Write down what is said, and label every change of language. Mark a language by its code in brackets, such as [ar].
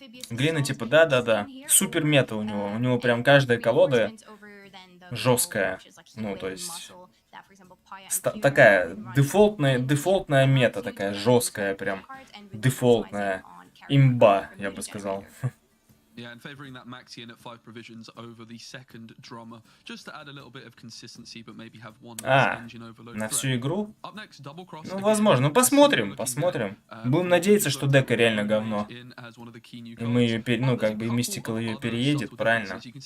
[ru] Глина типа, да. Супер мета у него. У него прям каждая колода жесткая. Ну, то есть такая дефолтная мета, такая жесткая прям. Дефолтная. Имба, я бы сказал. [en] Yeah, and favouring that Maxi in at 5 provisions over the second drummer, just to add a little bit of consistency, but maybe have one engine overload. [ru] На всю игру? Ну, возможно. Ну, посмотрим. Будем надеяться, что дека реально говно. И мы ее, ну, как бы, Mystical ее переедет, правильно?